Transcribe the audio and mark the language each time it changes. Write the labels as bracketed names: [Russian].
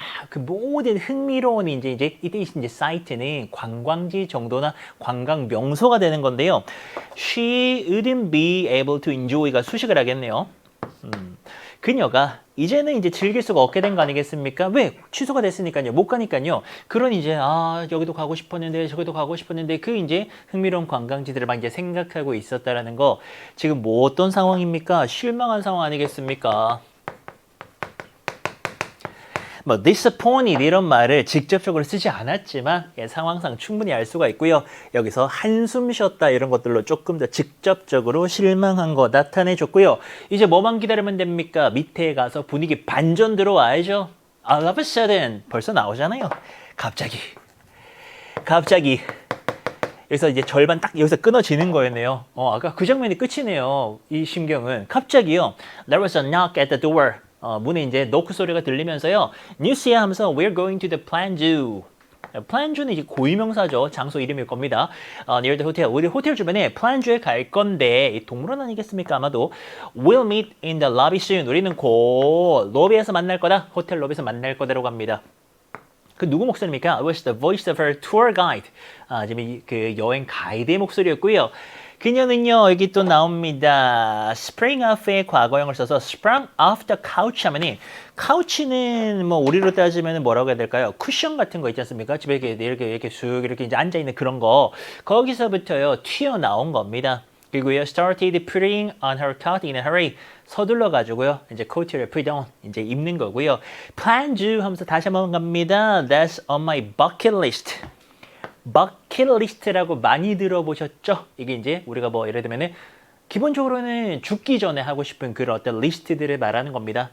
[Korean] 그 모든 흥미로운 이제 이때 이제 사이트는 관광지 정도나 관광 명소가 되는 건데요. [English] She wouldn't be able to enjoy [Korean] 가 수식을 하겠네요. 그녀가 이제는 이제 즐길 수가 없게 된 거 아니겠습니까? 왜? 취소가 됐으니까요. 못 가니까요. 그런 이제 여기도 가고 싶었는데 저기도 가고 싶었는데 그 이제 흥미로운 관광지들을 막 이제 생각하고 있었다라는 거. 지금 뭐 어떤 상황입니까? 실망한 상황 아니겠습니까? 뭐 disappointed 이런 말을 직접적으로 쓰지 않았지만 상황상 충분히 알 수가 있고요. 여기서 한숨 쉬었다 이런 것들로 조금 더 직접적으로 실망한 거 나타내 줬고요. 이제 뭐만 기다리면 됩니까? 밑에 가서 분위기 반전 들어와야죠. [English] All of a sudden [Korean] 벌써 나오잖아요. 갑자기 여기서 이제 절반 딱 여기서 끊어지는 거였네요. 아까 그 장면이 끝이네요. 이 심경은 갑자기요. [English] There was a knock at the door. [Korean] 문에 이제 노크 소리가 들리면서요. 뉴스야 하면서 [English] We're going to the Planju. [Korean] 플란주는 이제 고유명사죠. 장소 이름일 겁니다. [English] near the hotel. [Korean] 우리 호텔 주변에 플란주에 갈 건데 동물원 아니겠습니까? 아마도 [English] We'll meet in the lobby soon. [Korean] 우리는 곧 로비에서 만날 거다. 호텔 로비에서 만날 거다라고 합니다. 그 누구 목소리입니까? [English] It was the voice of her tour guide. [Korean] 지금 그 여행 가이드의 목소리였고요. 그녀는요, 여기 또 나옵니다. Spring off의 과거형을 써서 [English] sprang off the couch [Korean] 하면이, couch는 뭐 우리로 따지면 뭐라고 해야 될까요? 쿠션 같은 거 있지 않습니까? 집에 이렇게 쑥 이렇게 이제 앉아있는 그런 거. 거기서부터요, 튀어나온 겁니다. 그리고요, [English] started putting on her coat in a hurry. [Korean] 서둘러 가지고요, 이제 코트를 [English] put on, [Korean] 이제 입는 거고요. Plan to 하면서 다시 한번 갑니다. [English] That's on my bucket list. [Korean] 버킷리스트라고 많이 들어보셨죠? 이게 이제 우리가 뭐 예를 들면은 기본적으로는 죽기 전에 하고 싶은 그런 어떤 리스트들을 말하는 겁니다.